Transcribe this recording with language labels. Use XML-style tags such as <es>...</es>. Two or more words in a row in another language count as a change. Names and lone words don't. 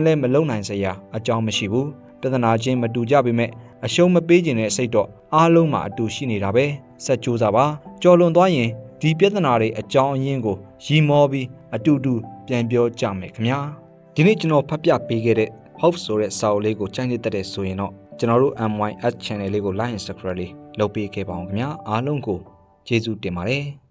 <my>လည်းမလုံနိုင်စရာအကြောင်းမရှိဘူးပြဿနာချင်းမတူကြပေမဲ့အရှုံးမပေးခြင်းတဲ့စိတ်တော့အားလုံးမှာအတူရှိနေတာပဲဆက်ကြိုးစားပါကြော်လွန်သွားရင်ဒီပြဿနာတွေအကြောင်းအရင်းကိုရီမောပြီးအတူတူပြန်ပြောကြမယ်ခင်ဗျာဒီနေ့ကျွန်တော်ဖတ်ပြပေးခဲ့တဲ့ Hope ဆိုတဲ့စာအုပ်လေးကိုကြိုက်နေတဲ့ဆိုရင်တော့ကျွန်တော်တို့ MYS channel လေးကို</my> <en>like and subscribe</en> <my>လေးလုပ်ပေးခဲ့ပါအောင်ခင်ဗျာအားလုံးကိုကျေးဇူးတင်ပါတယ်</my>